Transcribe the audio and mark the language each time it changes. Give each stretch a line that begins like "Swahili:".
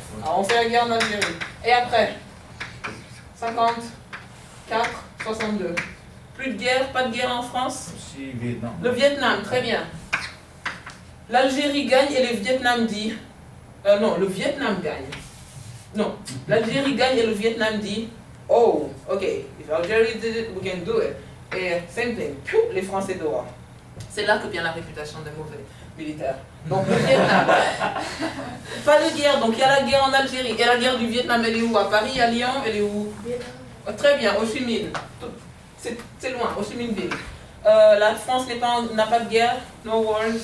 French: Alors on fait la guerre en Algérie. Et après? 54, 62. Plus de guerre, pas de guerre en France? Aussi Vietnam. Le Vietnam, très bien. L'Algérie gagne et le Vietnam dit... non, le Vietnam gagne. Non, l'Algérie gagne et le Vietnam dit...
English: Oh, ok, if Algeria did it, we can do it. Et same thing,
French: les Français dehors. C'est là que vient la réputation des mauvais militaires. Donc le Vietnam, pas de guerre, donc il y a la guerre en Algérie. Et la guerre du Vietnam, elle est où? À Paris, à Lyon, elle est où? Oh, très bien, Ho Chi Minh. C'est loin, Ho Chi Minh Ville. La France n'a pas de guerre,
English: no wars.